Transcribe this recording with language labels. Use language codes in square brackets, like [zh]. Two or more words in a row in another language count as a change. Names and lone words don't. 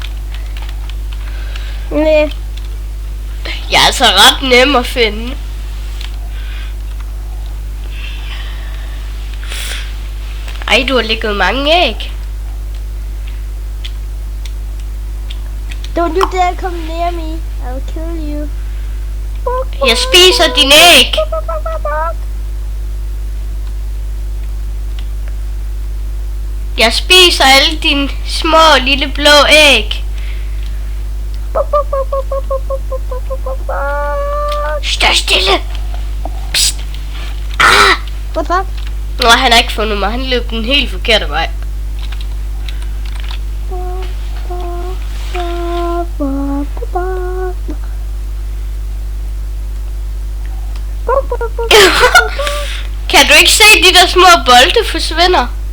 [da] Nej. Jeg er altså ret nem at finde. Ej, du har ligget mange æg. [en] Don't you dare come near me. I'll kill you. [da] Jeg spiser din æg. Jeg spiser alle dine små lille blå æg. Stå stille. Psst. Ah! [en] What the fuck? [da] Nå, han har ikke fundet mig. Han løb den helt forkerte vej. Kan du ikke se de der små bolde forsvinder?